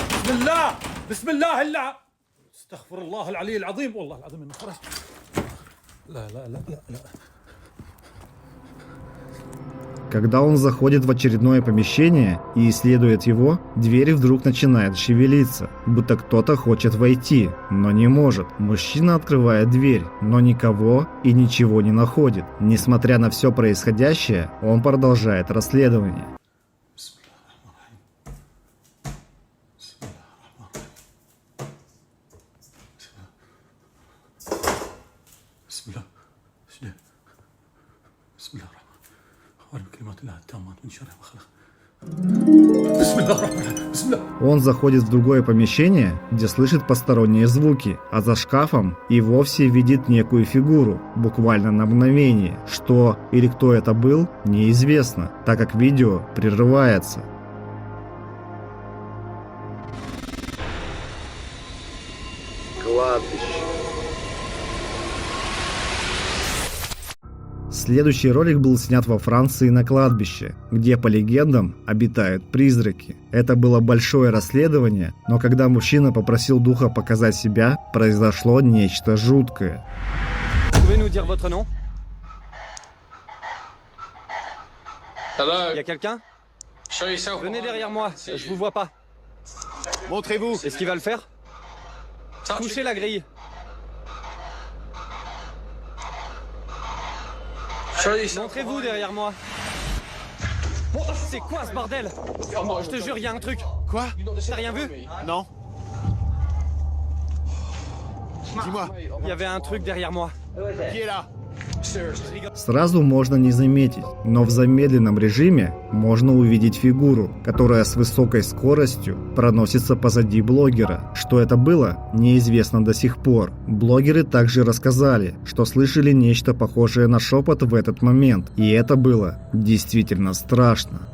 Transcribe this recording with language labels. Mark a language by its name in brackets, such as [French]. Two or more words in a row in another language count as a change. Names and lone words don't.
[Arabic] بسم الله بسم الله الله استغفر الله العلي العظيم والله العظيم انه خرج. لا لا لا لا لا. [Russian] Когда он заходит в очередное помещение и исследует его, дверь вдруг начинает шевелиться, будто кто-то хочет войти, но не может. Мужчина открывает дверь, но никого и ничего не находит. Несмотря на все происходящее, он продолжает расследование. [Arabic] بسم الله بسم الله بسم الله الرحمن الرحيم بكلمات الله التامات من شر ما خلق. بسم الله الرحمن الرحيم بسم الله. [Russian] Он заходит в другое помещение, где слышит посторонние звуки, а за шкафом и вовсе видит некую фигуру, буквально на мгновение. Что или кто это был, неизвестно, так как видео прерывается. Кладбище. Следующий ролик был снят во Франции на кладбище, где, по легендам, обитают призраки. Это было большое расследование, но когда мужчина попросил духа показать себя, произошло нечто жуткое. [French] Pouvez nous dire votre nom? Hello. Il y a quelqu'un? [English] Show yourself. [French] Venez derrière moi, je vous vois pas. Montrez-vous. Est-ce qu'il va le faire? Touchez la grille. [English] Show yourself. [French] Montrez-vous derrière moi. C'est quoi ce bordel? Je te jure, il y a un truc. Quoi? T'as rien vu? Non. Dis-moi, Il y avait un truc derrière moi. qui est là? [Russian] Сразу можно не заметить, но в замедленном режиме можно увидеть фигуру, которая с высокой скоростью проносится позади блогера. Что это было, неизвестно до сих пор. Блогеры также рассказали, что слышали нечто похожее на шепот в этот момент, и это было действительно страшно.